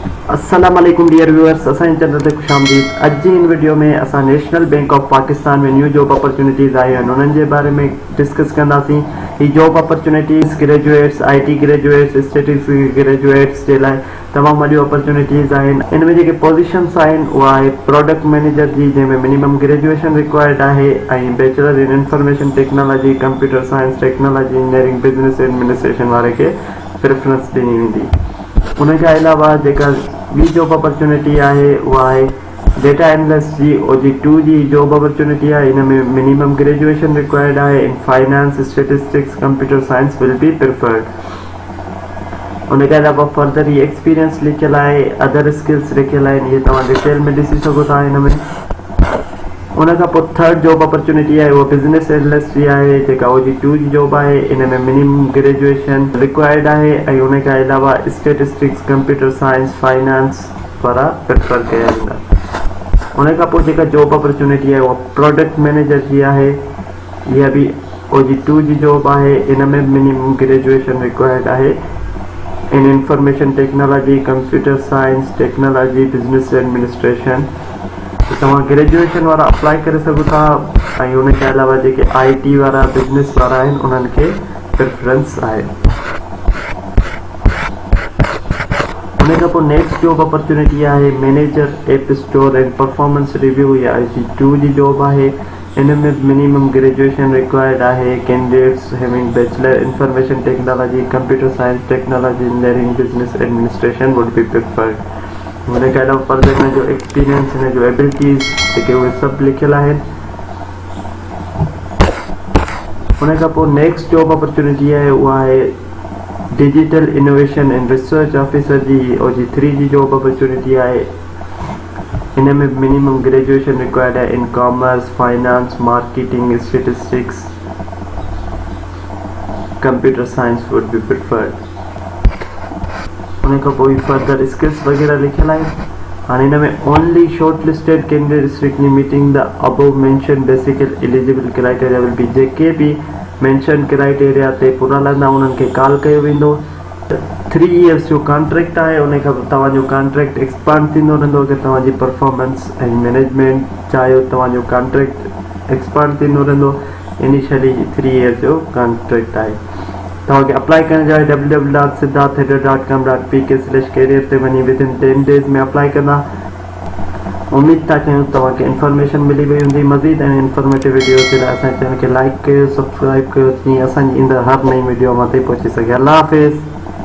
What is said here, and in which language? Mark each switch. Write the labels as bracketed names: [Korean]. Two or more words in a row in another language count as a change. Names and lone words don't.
[Arabic] السلام علیکم [English] dear viewers, [Sindhi] असांजे चैनल ते खुशामदीद। अॼु जी इन वीडियो में असां नेशनल बैंक ऑफ पाकिस्तान में [English] new job opportunities [Sindhi] आई आहिनि उन्हनि जे बारे में डिस्कस कंदासीं। ही [English] job opportunities graduates, IT graduates, statistics graduates [Sindhi] जे लाइ तमामु वॾियूं अपॉर्चुनिटीज़ आहिनि। इन में जेके पोजीशन्स आहिनि उहा आहे [English] product manager [Sindhi] जी, जंहिंमें [English] minimum graduation required [Sindhi] आहे ऐं [English] bachelor in information technology, computer science technology, engineering, business administration [Sindhi] वारे खे प्रेफरेंस ॾिनी वेंदी। उनखां अलावा जेका ॿी [English] job opportunity [Sindhi] आहे उहा आहे [English] data analyst [Sindhi] जी OG2 जी [English] job opportunity [Sindhi] आहे। इन में [English] minimum graduation required आहे in finance, statistics, computer science will be preferred. [Sindhi] उनखां अलावा फर्दर ही एक्सपीरियंस लिखियल आहे, [English] other skills [Sindhi] लिखियल आहिनि, इहे तव्हां डिटेल में ॾिसी सघो था हिन में। उनखां पोइ [English] third job opportunity [Sindhi] आहे उहा [English] business analyst [Sindhi] जी आहे, जेका OG2 जी जॉब आहे। इन में [English] minimum graduation required [Sindhi] आहे ऐं उनखां अलावा [English] statistics, computer science, finance [Sindhi] वारा प्रिफर कया वेंदा। उनखां पोइ जेका [English] job opportunity [Sindhi] आहे उहा [English] product manager [Sindhi] जी आहे, इहा बि OG2 जी जॉब आहे। इन में [English] minimum graduation required आहे in information technology, computer science technology, business administration. [Sindhi] तव्हां ग्रेजुएशन वारा अप्लाई करे सघो था ऐं उनखे अलावा जेके IT वारा, बिजनेस वारा आहिनि उन्हनि खे प्रेफरेंस आहे। उनखां पोइ [English] next job opportunity [Sindhi] आहे [English] manager app store and performance review, [Sindhi] या OG2 जी जॉब आहे। इन में [English] minimum graduation required आहे। candidates having bachelor information technology, computer science technology, engineering, business administration would be preferred. [Urdu] ان کے علاوہ [Sindhi] फर्दर हिन जो एक्सपीरियंस, हिन जो एबिलिटीज़ जेके उहे सभु लिखियल आहिनि। उनखां पोइ [English] next job opportunity [Sindhi] आहे उहा आहे [English] digital innovation and research officer [Sindhi] जी, OG3 जी [English] job opportunity [Sindhi] आहे। इन में [English] minimum graduation required है in commerce, finance, marketing, statistics, computer science would be preferred. [Sindhi] उनखां पोइ [English] further skills [Sindhi] वग़ैरह लिखियल आहिनि। हाणे हिन में [English] only short listed candidate strictly meeting the above mention basic eligible criteria will be, [Sindhi] जेके बि [English] mention criteria [Sindhi] ते पूरा लहंदा उन्हनि खे कॉल कयो वेंदो। 3 इयर्स जो कॉन्ट्रैक्ट आहे। उनखां तव्हांजो कॉन्ट्रैक्ट एक्सपांड थींदो रहंदो अगरि तव्हांजी परफॉर्मेंस ऐं मैनेजमेंट चाहियो तव्हांजो कॉन्ट्रैक्ट एक्सपांड थींदो रहंदो। इनिशियली 3 इयर्स जो कॉन्ट्रैक्ट आहे। तव्हांखे अप्लाई करण जा www.siddharth.pk/career ते वञी [English] within 10 days [Sindhi] में अप्लाई कंदा। उम्मीद था कयूं तव्हांखे इंफॉर्मेशन मिली वई हूंदी। मज़ीद ऐं [English] informative videos [Sindhi] जे लाइ असांजे चैनल खे लाइक कयो, सब्सक्राइब कयो, जीअं असांजी ईंदड़ हर नई वीडियो मां ते पहुची सघे। अल्लाह हाफ़िज़।